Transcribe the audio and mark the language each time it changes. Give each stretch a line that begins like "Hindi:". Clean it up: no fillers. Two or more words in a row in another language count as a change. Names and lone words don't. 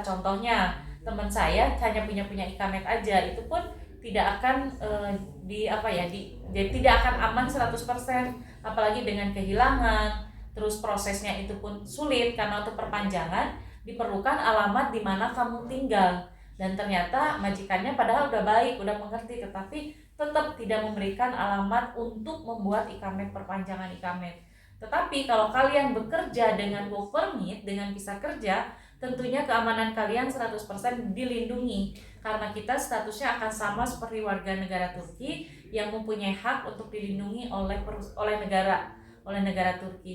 Indonesian: Contohnya teman saya hanya punya ikamet aja, itu pun tidak akan tidak akan aman 100%, apalagi dengan kehilangan. Terus prosesnya itu pun sulit, karena untuk perpanjangan diperlukan alamat di mana kamu tinggal. Dan ternyata majikannya padahal udah baik, udah mengerti, tetapi tetap tidak memberikan alamat untuk membuat ikamet, perpanjangan ikamet. Tetapi kalau kalian bekerja dengan
English: work permit,
Indonesian: dengan visa kerja, tentunya keamanan kalian 100% dilindungi, karena kita statusnya akan sama seperti warga negara Turki yang mempunyai hak untuk dilindungi oleh negara Turki.